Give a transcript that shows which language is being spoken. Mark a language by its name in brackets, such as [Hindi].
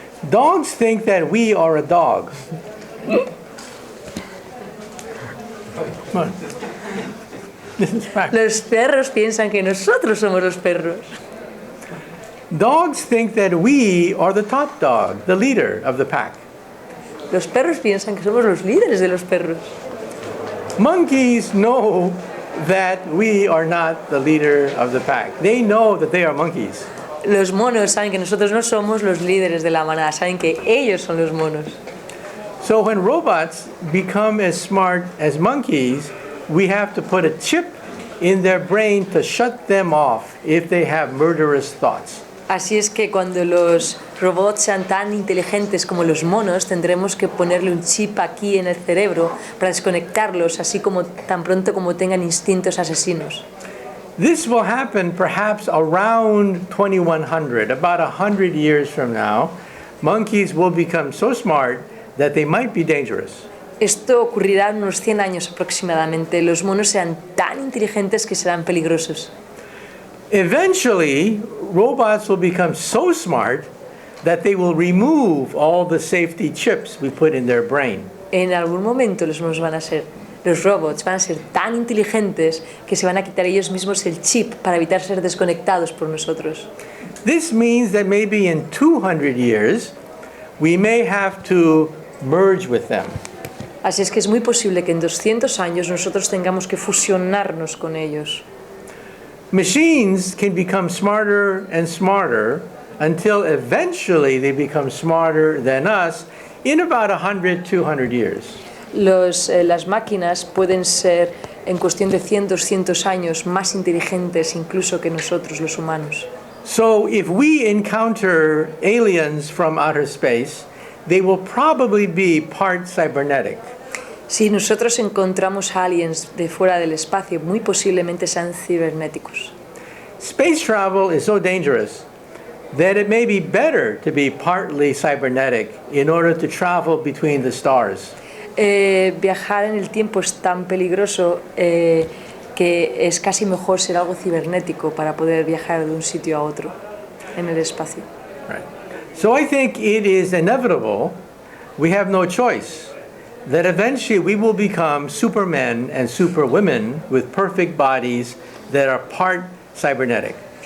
[English] Dogs think that we are a dog. This is fact. [Spanish] Los perros piensan que nosotros somos los perros. [English] Dogs think that we are the top dog, the leader of the pack. [Spanish] Los perros piensan que somos los líderes de los perros. [English] Monkeys know that we are not the leader of the pack. They know that they are monkeys. [Spanish] Los monos saben que nosotros no somos los líderes de la manada, saben que ellos son los monos. [English] So when robots become as smart as monkeys, we have to put a chip in their brain to shut them off if they have murderous thoughts. [Spanish] Así es que cuando los robots sean tan inteligentes como los monos, tendremos que ponerle un chip aquí en el cerebro para desconectarlos, así como tan pronto como tengan instintos asesinos. [English] This will happen perhaps around 2100, about 100 years from now. Monkeys will become so smart that they might be dangerous. [Spanish] Esto ocurrirá en unos 100 años aproximadamente. Los monos serán tan inteligentes que serán peligrosos. [English] Eventually, robots will become so smart that they will remove all the safety chips we put in their brain. [Spanish] En algún momento los robots van a ser tan inteligentes que se van a quitar ellos mismos el chip para evitar ser desconectados por nosotros. [English] This means that maybe in 200 years, we may have to merge with them. [Spanish] Así es que es muy posible que en 200 años nosotros tengamos que fusionarnos con ellos. [English] Machines can become smarter and smarter until eventually they become smarter than us in about 100, 200 years. [Spanish] Las máquinas pueden ser, en cuestión de 100, 200 años, más inteligentes incluso que nosotros, los humanos. [English] So if we encounter aliens from outer space, they will probably be part cybernetic. [Spanish] Si nosotros encontramos aliens de fuera del espacio, muy posiblemente sean cibernéticos. [English] Space travel is so dangerous that it may be better to be partly cybernetic in order to travel between the stars. [Spanish] Viajar en el tiempo es tan peligroso que es casi mejor ser algo cibernético para poder viajar de un sitio a otro en el espacio. [English] Right. So I think it is inevitable, we have no choice, that eventually we will become supermen and superwomen with perfect bodies that are part cybernetic.